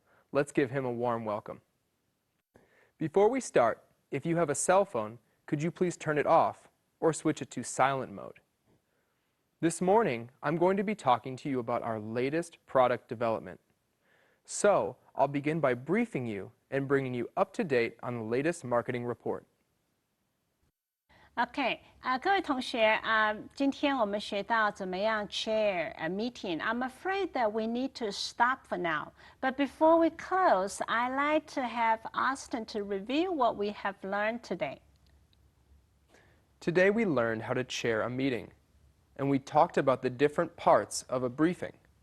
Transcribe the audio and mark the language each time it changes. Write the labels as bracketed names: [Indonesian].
[English] Let's give him a warm welcome. Before we start, if you have a cell phone, could you please turn it off or switch it to silent mode? This morning, I'm going to be talking to you about our latest product development. So, I'll begin by briefing you and bringing you up to date on the latest marketing report. [Chinese] OK，各位同学今天我们学到怎么样 [English] chair a meeting. I'm afraid that we need to stop for now. But before we close, I'd like to have Austin to review what we have learned today. Today we learned how to chair a meeting, and we talked about the different parts of a briefing.